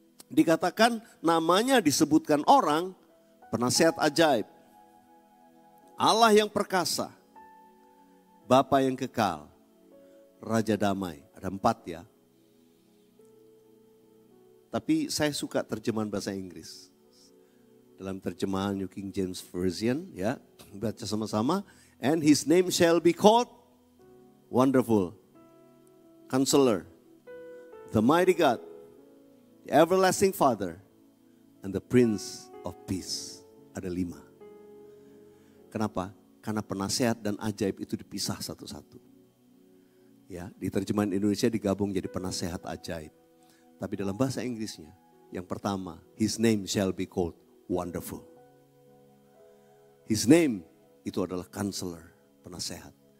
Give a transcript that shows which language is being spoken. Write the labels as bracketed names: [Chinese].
[Indonesian] Dikatakan namanya disebutkan orang, penasihat ajaib, Allah yang perkasa, Bapa yang kekal, Raja damai. Ada 4 ya. Tapi saya suka terjemahan bahasa Inggris. Dalam terjemahan New King James Version ya, baca sama-sama. [English] And his name shall be called Wonderful, Counselor, the Mighty God, the Everlasting Father, and the Prince of Peace. [Indonesian] Ada 5. Kenapa? Karena penasehat dan ajaib itu dipisah satu-satu. Ya, di terjemahan Indonesia digabung jadi penasehat ajaib. Tapi dalam bahasa Inggrisnya, yang pertama, [English] his name shall be called Wonderful. His name [Indonesian] itu adalah Counselor, penasehat.